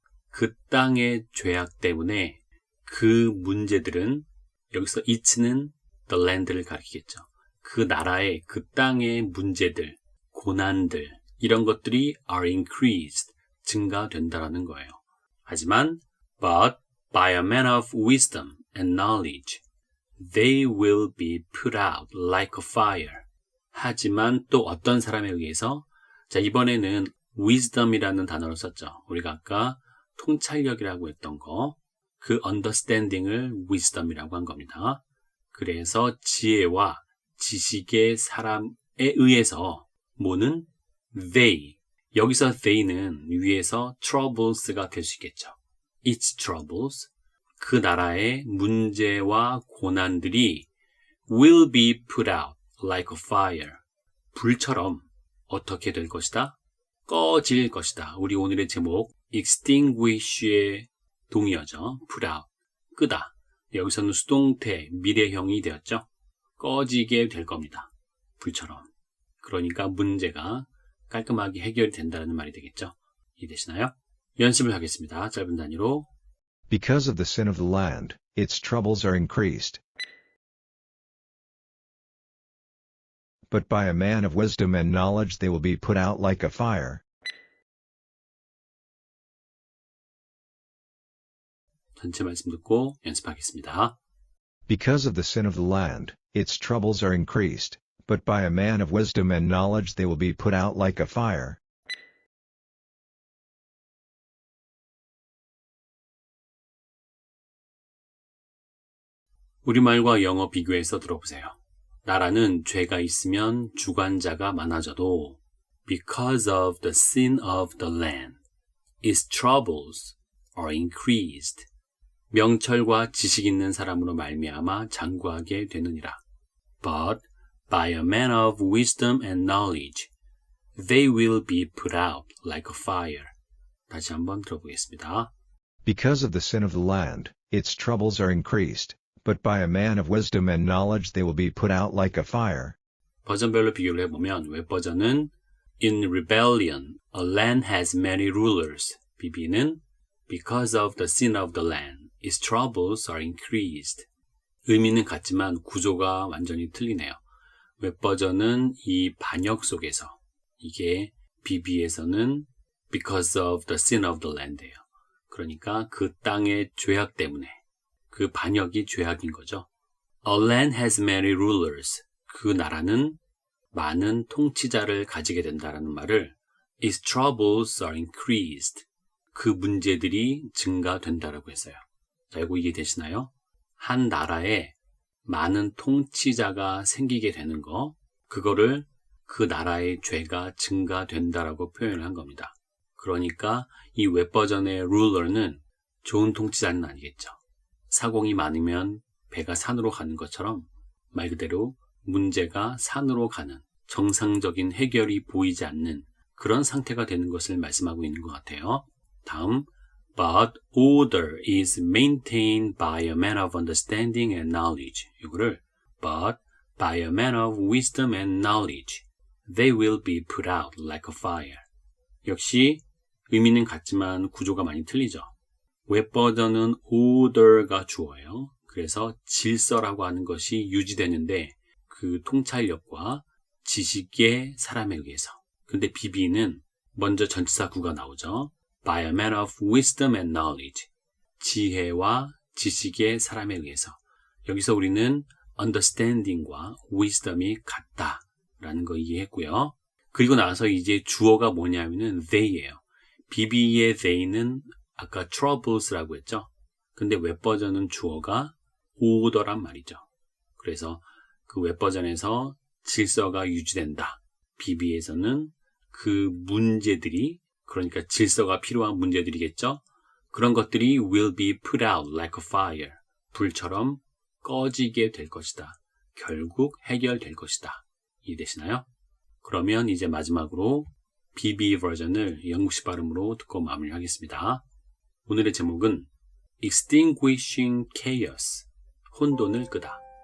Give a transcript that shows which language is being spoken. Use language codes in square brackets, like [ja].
[ko] 그 땅의 죄악 때문에 그 문제들은 여기서 it는 [en] the land [ko] 를 가리키겠죠. 그 나라의 그 땅의 문제들, 고난들 이런 것들이 [en] are increased, [ko] 증가된다라는 거예요. 하지만 [en] but by a man of wisdom and knowledge they will be put out like a fire. [ko] 하지만 또 어떤 사람에 의해서 자 이번에는 wisdom이라는 단어를 썼죠. 우리가 아까 통찰력이라고 했던 거 그 understanding을 wisdom이라고 한 겁니다. 그래서 지혜와 지식의 사람에 의해서 뭐는 they 여기서 they는 위에서 troubles가 될 수 있겠죠. [en] its troubles [ko] 그 나라의 문제와 고난들이 [en] will be put out like a fire. [ko] 불처럼 어떻게 될 것이다? 꺼질 것이다. 우리 오늘의 제목 extinguish의 동의어죠. [en] put out, 끄다. [ko] 여기서는 수동태, 미래형이 되었죠. 꺼지게 될 겁니다. 불처럼. 그러니까 문제가 깔끔하게 해결이 된다는 말이 되겠죠. 이해되시나요? 연습을 하겠습니다. 짧은 단위로. [en] Because of the sin of the land, its troubles are increased. But by a man of wisdom and knowledge they will be put out like a fire. [ko] 전체 말씀 듣고 연습하겠습니다. [en] Because of the sin of the land, its troubles are increased, but by a man of wisdom and knowledge they will be put out like a fire. [ko] 우리말과 영어 비교해서 들어보세요. 나라는 죄가 있으면 주관자가 많아져도 [en] because of the sin of the land, its troubles are increased. [ko] 명철과 지식 있는 사람으로 말미암아 장구하게 되느니라. [en] But by a man of wisdom and knowledge, they will be put out like a fire. [ko] 다시 한번 들어보겠습니다. [en] Because of the sin of the land, its troubles are increased, but by a man of wisdom and knowledge they will be put out like a fire. [ko] 버전별로 비교를 해보면 웹버전은 [en] In rebellion, a land has many rulers. BB는 Because of the sin of the land, its troubles are increased. [ko] 의미는 같지만 구조가 완전히 틀리네요. 웹버전은 이 반역 속에서, 이게 BB에서는 [en] Because of the sin of the land예요. [ko] 그러니까 그 땅의 죄악 때문에, 그 반역이 죄악인 거죠. [en] A land has many rulers. [ko] 그 나라는 많은 통치자를 가지게 된다라는 말을 [en] Its troubles are increased. [ko] 그 문제들이 증가된다라고 했어요. 자, 이거 이해되시나요? 한 나라에 많은 통치자가 생기게 되는 거, 그거를 그 나라의 죄가 증가된다라고 표현을 한 겁니다. 그러니까 이 웹버전의 ruler는 좋은 통치자는 아니겠죠. 사공이 많으면 배가 산으로 가는 것처럼 말 그대로 문제가 산으로 가는 정상적인 해결이 보이지 않는 그런 상태가 되는 것을 말씀하고 있는 것 같아요. 다음, [en] but order is maintained by a man of understanding and knowledge. [ko] 이거를 [en] but by a man of wisdom and knowledge, they will be put out like a fire. [ko] 역시 의미는 같지만 구조가 많이 틀리죠. 웹버전은 order가 주어예요. 그래서 질서라고 하는 것이 유지되는데 그 통찰력과 지식의 사람에 의해서. 근데 BB는 먼저 전치사 구가 나오죠. [en] By a man of wisdom and knowledge. [ko] 지혜와 지식의 사람에 의해서. 여기서 우리는 understanding과 wisdom이 같다라는 거 이해했고요. 그리고 나서 이제 주어가 뭐냐면은 they예요. BB의 they는 아까 troubles라고 했죠. 근데 웹버전은 주어가 order란 말이죠. 그래서 그 웹버전에서 질서가 유지된다. BB에서는 그 문제들이, 그러니까 질서가 필요한 문제들이겠죠. 그런 것들이 [en] will be put out like a fire. [ko] 불처럼 꺼지게 될 것이다. 결국 해결될 것이다. 이해되시나요? 그러면 이제 마지막으로 BB 버전을 영국식 발음으로 듣고 마무리하겠습니다. 오늘의 제목은 Extinguishing Chaos, 혼돈을 끄다.